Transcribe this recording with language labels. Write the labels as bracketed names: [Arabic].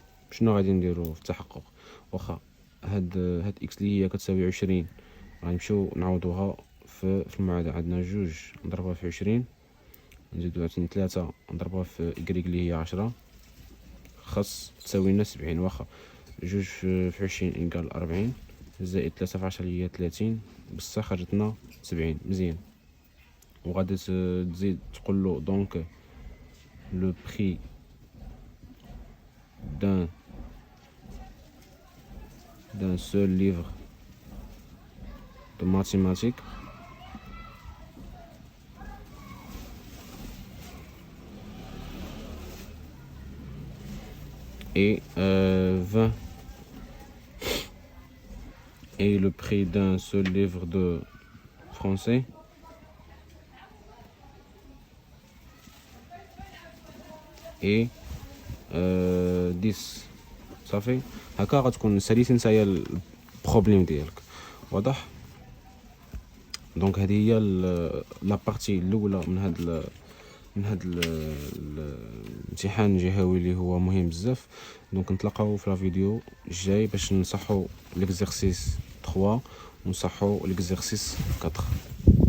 [Arabic] شنو غادي نديرو في التحقق؟ واخا هاد اكس اللي هي كتساوي 20 غنمشيو نعوضوها في المعادله. عندنا جوج نضربها في 20 نزيدو عاوتاني 3 نضربها في إكريك اللي هي 10 خاص تساوي لنا 70. واخا جوج في 20 إيكال 40 زائد 3 في 10 هي 30 بصح خرجتنا 70. مزيان. وغادي تزيد تقولو [French] دونك le prix d'un seul livre de mathématiques est 20 et le prix d'un seul livre de français et 10 صافي. [Arabic] هكا غتكون ساليتي نتايا البروبليم ديالك، واضح؟ دونك هذه هي لا بارتي الاولى من هاد الامتحان الجهوي اللي هو مهم بزاف. دونك نتلاقاو في لا فيديو الجاي باش نصحو ليكزرسيس 3 ونصحو ليكزرسيس 4.